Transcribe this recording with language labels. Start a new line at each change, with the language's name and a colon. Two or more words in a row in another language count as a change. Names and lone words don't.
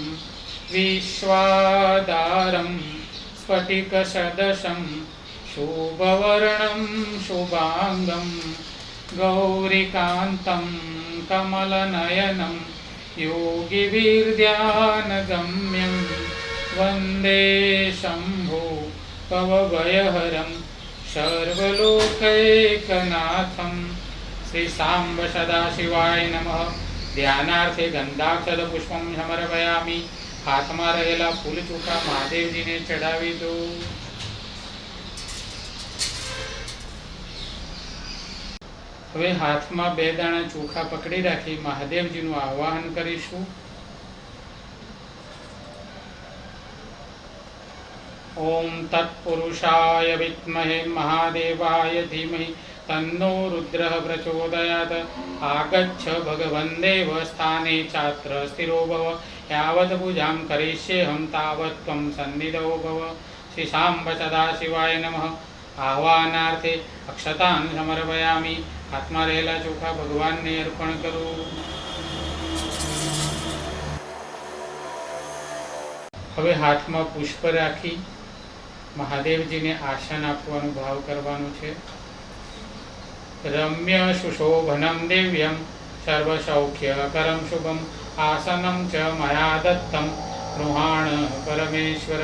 Sanskrit: विश्वाधारं स्फटिकसदृशं शुभवर्णं शुभांगं गौरीकान्तं कमलनयनं योगिवीर्ध्यानगम्यं वन्दे शम्भो भवभयहरं सर्वलोकैकनाथं। श्री सांब सदाशिवाय नमः। ध्यानार्थे गंधाक्षर पुष्पं समर्पयामि।
Gujarati: हाथમાં રહેલા ફૂલ ચોખા મહાદેવજીને ચડાવી દો। હવે હાથમાં 2 દાણા ચોખા પકડી રાખી મહાદેવજીનું આવાહન કરીશું।
Sanskrit: ओम तत्पुरुषाय विद्महे महादेवाय धीमहि तन्नो रुद्रः प्रचोदयात्। आगच्छ भगवन् देव स्थाने चात्र स्थिरो भव। यावत् पूजां करिष्येऽहं तावत् त्वं सन्निधौ भव। श्री सांब सदाशिवाय नमः। आह्वानार्थे अक्षतान् समर्पयामि।
Gujarati: हाथમાં રહેલા ચોખા ભગવાનને અર્પણ કરો। હવે હાથમાં પુષ્પ રાખી મહાદેવજીને આસન આપવાનો ભાવ કરવાનો છે।
Sanskrit: રમ્ય સુશોભનમ દિવ્યમ સર્વસૌખ્યકરમ શુભમ આસનમ ચ મયા દત્તમ ગૃહાણ પરમેશ્વર।